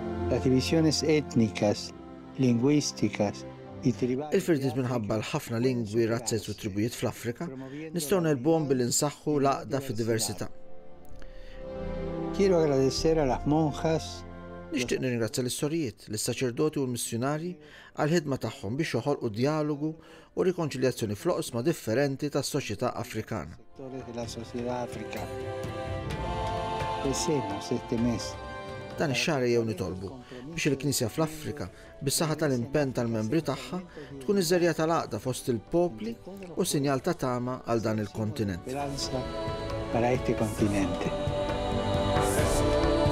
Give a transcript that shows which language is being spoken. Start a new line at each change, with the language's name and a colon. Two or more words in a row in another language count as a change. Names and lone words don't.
Spanish: Las divisiones étnicas, lingüísticas y tribali.
Maltese: Il-firdiet minħabba l-ħafna lingwi, razzet u tribujiet fl-Afrika nistgħu nelbuhom billi nsaħħu l-għaqda fid-diversità.
Spanish: Quiero agradecer a las monjas.
Maltese: Nixtieq nirringrazzja lis-sorijiet, lis-saċerdoti u l-missjonarji għall-ħidma tagħhom biex joħolqu dialogu u rikonċiljazzjoni fl-oqsma differenti tas-soċjetà Afrikana. Dan ix-xahar jew nitolbu biex il-Knisja fl-Afrika bis-saħħa tal-impenn tal-membri tagħha tkun iż-żerja tal-għaqda fost il-popli u sinjal ta' tama għal dan il-kontinent.